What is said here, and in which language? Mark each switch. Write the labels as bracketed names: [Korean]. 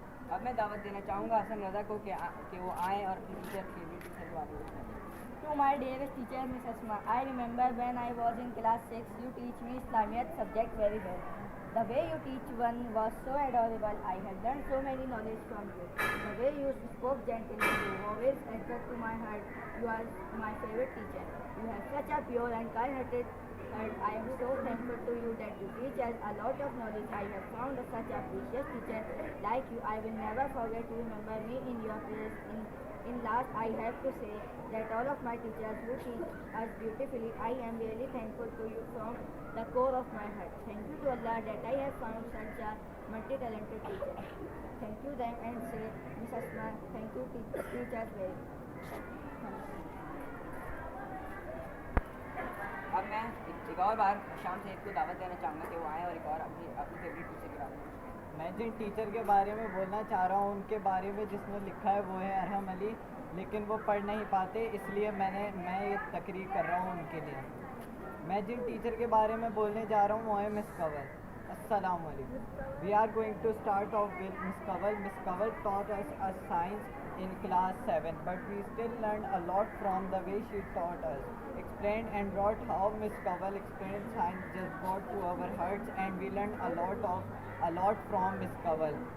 [Urdu] اب میں دعوت دینا چاہوں گا حسن رضا کو کہ وہ آئیں اور اپنی ٹیچر کے بارے میں. [English] To my dearest teacher, Miss Asma, I remember when I was in class 6, you teach me Islamiyat subject very well. The way you teach one was so adorable. I have learned so many knowledge from you. The way you spoke gently, you always entered to my heart. You are my favorite teacher. You have such a pure and kind-hearted heart. I am so thankful to you that you teach us a lot of knowledge. I have found such a precious teacher like you. I will never forget to remember me in your prayers. In last, I have to say that all of my teachers who teach us beautifully, I am really thankful to you from the core of my heart. Thank you to Allah that I have found such a multi-talented teacher. Thank you them and say, Miss Asma, thank you teachers very much. [Urdu] اب میں ایک اور بار شام سے کو دعوت دینا چاہوں گا کہ وہ آئیں اور ایک اور اپنی فیوریٹ ٹیچر کے بارے میں. میں جن ٹیچر کے بارے میں بولنا چاہ رہا ہوں ان کے بارے میں جس نے لکھا ہے وہ ہے ارحم علی, لیکن وہ پڑھ نہیں پاتے, اس لیے میں یہ تقریر کر رہا ہوں ان کے لیے. میں جن ٹیچر کے بارے میں بولنے جا رہا ہوں وہ ہے مس کنول. [English] السلام علیکم. We are going to start off with Miss Kanwal. Miss Kanwal taught us science in class 7, but we still learned a lot from the way she taught us. Explained and wrote how Miss Kanwal explained science just got to our hearts, and we learned a lot from Miss Kanwal.